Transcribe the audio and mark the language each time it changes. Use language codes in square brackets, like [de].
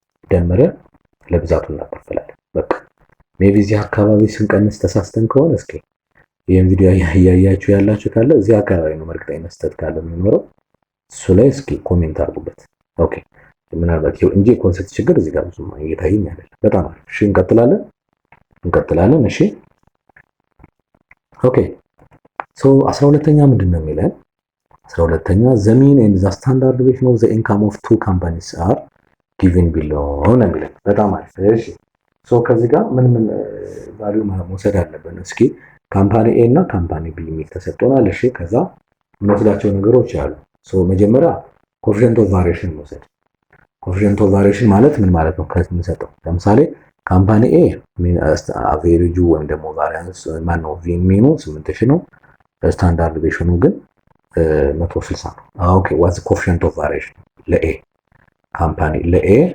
[am] ደምረን ለብዛቱ እናካፍላለን። በቃ ሜቢ እዚህ አካባቢ ስንቀንስ ተሳስተን ከሆነ እስኪ ይሄን ቪዲዮ ያያችሁ ያላችሁ ካለ እዚህ አካባቢ ነው መርግጠኛ ስህተት ካለ የሚኖረው እሱ ላይ እስኪ ኮሜንት አድርጉበት። ኦኬ ምናልባት እንጂ ኮንሴፕት ችግር እዚህ ጋር ብዙም እየታየኝ አይደለም። በጣም አሪፍ። እሺ እንቀጥላለን። እሺ ኦኬ ሶ 12ኛ ምንድነው የሚለን? 12ኛ [en] the mean and the standard deviation of the income of two companies are given below [am] ነው የሚለን። በጣም አሪፍ። እሺ ሶ ከዚህ ጋር ምን ቫልዩ መውሰድ አለብን? እስኪ ካምፓኒ ኤ እና ካምፓኒ ቢ የሚል ተሰጥቶናል። እሺ ከዛ የምንወስዳቸው ነገሮች አሉ። ሶ መጀመሪያ ኮኤፊሺየንት ኦፍ ቫሪዬሽን መውሰድ። ኮኤፊሺየንት ኦፍ ቫሪዬሽን ማለት ምን ማለት ነው? ከዚህ የምንሰጠው ለምሳሌ ካምፓኒ ኤ አቬሬጁ ወይም ደግሞ ቫሪያንስ ማነው ሚኑ 8000 ነው። ስታንዳርድ ዴቪዬሽኑ ግን 160 ነው። ኦኬ [en] ዋትስ ኮኤፊሺየንት ኦፍ ቫሪዬሽን [am] ለኤ ካምፓኒ ለኤ